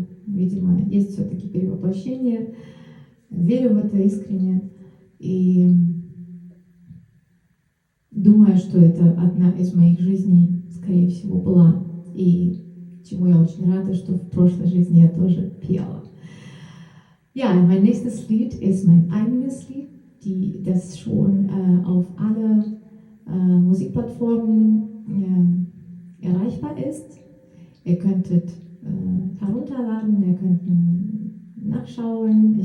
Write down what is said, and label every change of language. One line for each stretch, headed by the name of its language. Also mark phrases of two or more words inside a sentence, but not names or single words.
Russian: Видимо, есть все-таки перевоплощение. Верю в это искренне. И думаю, что это одна из моих жизней, скорее всего, была. И чему я очень рада, что в прошлой жизни я тоже пела.
German: Ja, mein nächstes Lied ist mein eigenes Lied, das schon auf alle Musikplattformen erreichbar ist. Ihr könntet herunterladen, ihr könnt nachschauen.